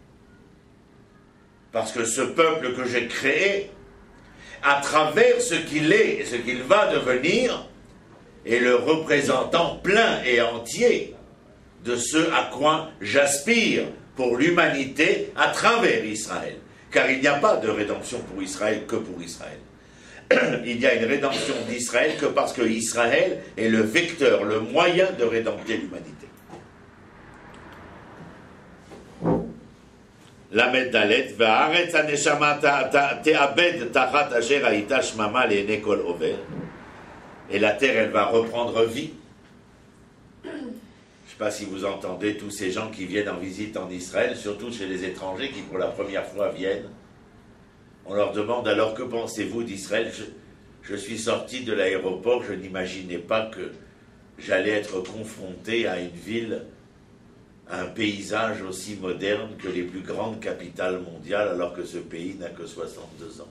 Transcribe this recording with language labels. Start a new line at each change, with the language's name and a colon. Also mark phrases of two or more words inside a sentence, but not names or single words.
French: Parce que ce peuple que j'ai créé, à travers ce qu'il est et ce qu'il va devenir, est le représentant plein et entier de ce à quoi j'aspire pour l'humanité à travers Israël. Car il n'y a pas de rédemption pour Israël que pour Israël. Il y a une rédemption d'Israël que parce que Israël est le vecteur, le moyen de rédempter l'humanité.
Hebrew: ל״ד, והארץ הנשמה תעבד תחת אשר היתה שממה לעיני כל עובר.
French: Et la terre, elle va reprendre vie. Je ne sais pas si vous entendez tous ces gens qui viennent en visite en Israël, surtout chez les étrangers qui pour la première fois viennent. On leur demande alors que pensez-vous d'Israël? Je suis sorti de l'aéroport, je n'imaginais pas que j'allais être confronté à une ville, à un paysage aussi moderne que les plus grandes capitales mondiales, alors que ce pays n'a que 62 ans.